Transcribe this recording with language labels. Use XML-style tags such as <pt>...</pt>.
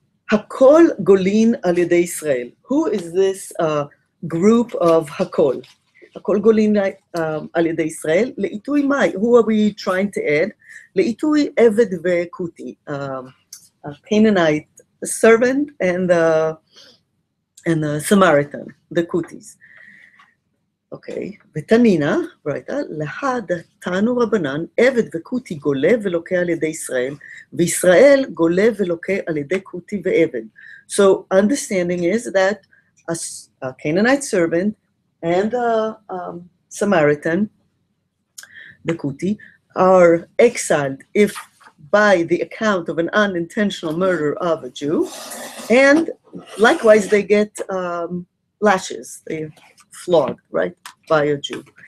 <he>Hakol Golin al Yedei Israel.</he> <en>Who is this group of Hakol?</en> <he>הכל גולין על ידי ישראל. לעיתוי מאי,</he> <en>who are we trying to add?</en> <he>לעיתוי עבד וכותי,</he> <en>a Canaanite servant and the Samaritan, the Kutis.</en> <he>Okay, ותנינה, ברייתא, להדתנו רבנן, עבד וכותי גולה ולוקה על ידי ישראל, וישראל גולה ולוקה על ידי כותי ועבד.</he> <en>So understanding is that a Canaanite servant and a Samaritan, the Kuti, are exiled if by the account of an unintentional murder of a Jew, and likewise they get lashes, they flogged, right, by a Jew.</en>